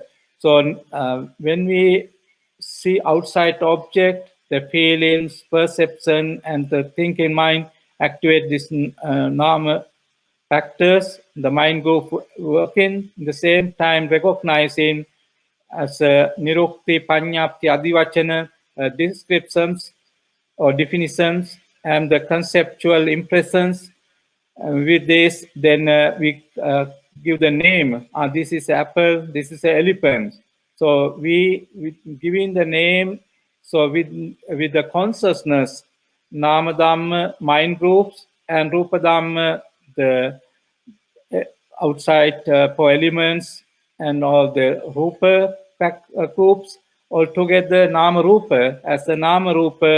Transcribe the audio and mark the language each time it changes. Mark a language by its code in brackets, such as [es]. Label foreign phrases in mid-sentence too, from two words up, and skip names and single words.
[en] So when we see outside object, the feelings, perception, and the thinking mind activate this normal factors. The mind go working the same time, recognizing as [pi] nirukti, panyapti, adivachana [en] descriptions or definitions and the conceptual impressions. With this, then we give the name. This is apple, this is an elephant. So we giving the name. So with the consciousness, [pi] nama dhamma, [en] mind groups, and [pi] rupa dhamma, [en] the outside for elements, and all the rupa groups altogether, [pi] nama rupa [en] as a [pi] nama rupa.